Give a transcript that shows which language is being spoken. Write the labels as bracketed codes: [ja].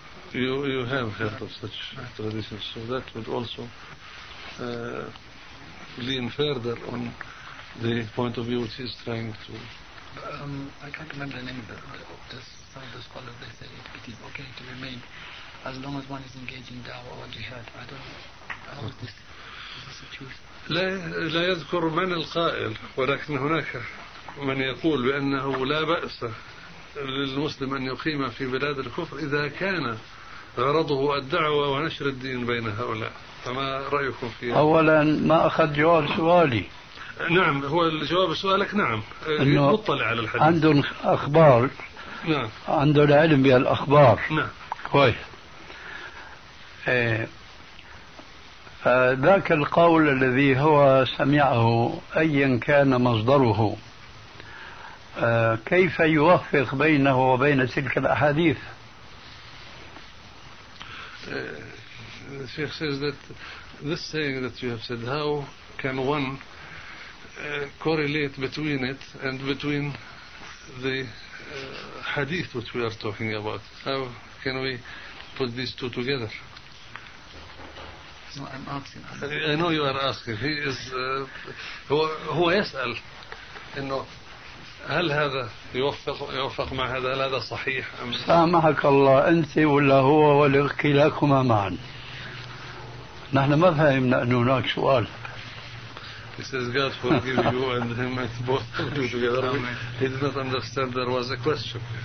[en] you have heard of such traditions so that would also lean further on the point of view which he is trying to I can't remember the name, but just some of the scholars they say it is okay to remain as long as one is engaged in da'wah or jihad. I don't know. Is this a truth? [ar] لا يذكر من القائل ولكن هناك من يقول بأنه لا بأس للمسلم أن يقيم في بلاد الكفر إذا كان غرضه الدعوة ونشر الدين بين هؤلاء. فما رأيكم في؟ أولا ما أخذ جواب سؤالي. نعم هو الجواب سؤالك نعم انه مطلع على الحديث عندهم اخبار نعم عنده العلم بهالاخبار نعم كويس ذاك القول الذي هو سمعه ايا كان مصدره كيف يوفق بينه وبين تلك الاحاديث [en] الشيخ says that this saying that you have said how can one correlate between it and between the hadith which we are talking about. How can we put these two together? No, I'm asking. I know you are asking. He is [ar] هو يسأل إنه هل هذا يوفق مع هذا؟ هل هذا صحيح أم لا؟ سامحك الله أنت ولا هو ولا كلاكما معا. نحن ما فهمنا أن هناك سؤال. [en] He says, God forgive you and him and both of them together. He did not understand there was a question.